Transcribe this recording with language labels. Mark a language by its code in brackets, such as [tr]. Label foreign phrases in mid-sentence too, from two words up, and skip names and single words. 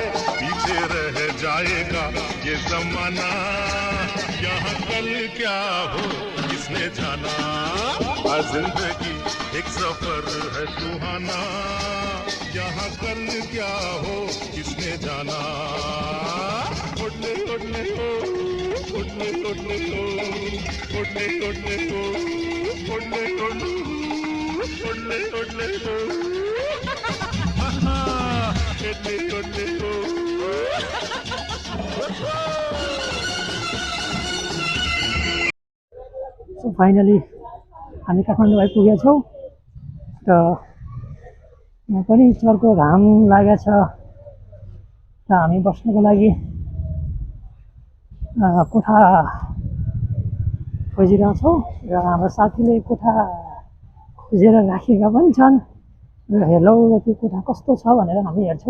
[hi] पीछे रह जाएगा ये जमाना, यहाँ कल क्या हो किसने जाना। जिंदगी एक सफर है सुहाना, यहाँ कल क्या हो किसने जाना। ओडले ओडले ओ, ओडले ओडले ओ, ओडले ओडले ओ, ओडले ओडले ओडले ओडले ओ, ओडले ओडले ओ। [en] so finally [ne] हामी काठमाडौँ आइपुगेका छौँ र यहाँ पनि चर्को घाम लागेको छ र हामी बस्नको लागि कोठा खोजिरहेछौँ र हाम्रो साथीले कोठा खोजेर राखेका पनि छन् र हेरौँ त्यो कोठा कस्तो छ भनेर हामी हेर्छौँ।